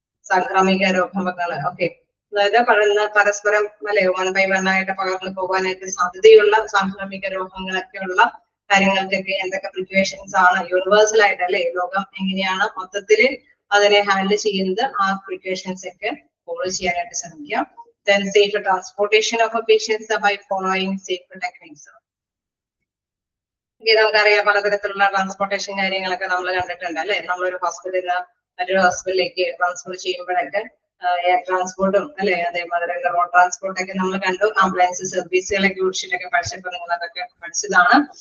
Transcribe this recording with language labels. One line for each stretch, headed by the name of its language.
Malayalam: സാംക്രമിക രോഗങ്ങള്. ഓക്കെ, അതായത് പരസ്പരം അല്ലെ 1 by 1 ആയിട്ട് പകർന്നു പോകാനായിട്ട് സാധ്യതയുള്ള സാംക്രമിക രോഗങ്ങളൊക്കെ ഉള്ള കാര്യങ്ങൾക്കൊക്കെ എന്തൊക്കെ പ്രിക്കോഷൻസ് ആണ് യൂണിവേഴ്സൽ ആയിട്ട് അല്ലെ ലോകം എങ്ങനെയാണ് മൊത്തത്തില് അതിനെ ഹാൻഡിൽ ചെയ്യുന്നത്, ആ പ്രിക്കോഷൻസ് ഒക്കെ ഫോളോ ചെയ്യാനായിട്ട് ശ്രമിക്കാം.
English: Then safe transportation of patients by following safe techniques.
Malayalam: നമുക്കറിയാം പലതരത്തിലുള്ള ട്രാൻസ്പോർട്ടേഷൻ കാര്യങ്ങളൊക്കെ നമ്മൾ കണ്ടിട്ടുണ്ട് അല്ലെ. നമ്മളൊരു ഹോസ്പിറ്റലിൽ നിന്ന് മറ്റൊരു ഹോസ്പിറ്റലിലേക്ക് ട്രാൻസ്ഫർ ചെയ്യുമ്പോഴൊക്കെ എയർ ട്രാൻസ്പോർട്ടും അല്ലെ, അതേപോലെ റോഡ് ട്രാൻസ്പോർട്ടൊക്കെ നമ്മൾ കണ്ടു. ആംബുലൻസ് സർവീസുകളെ കുറിച്ചിട്ടൊക്കെ പഠിച്ചപ്പോൾ നിങ്ങൾ അതൊക്കെ പഠിച്ചതാണ്.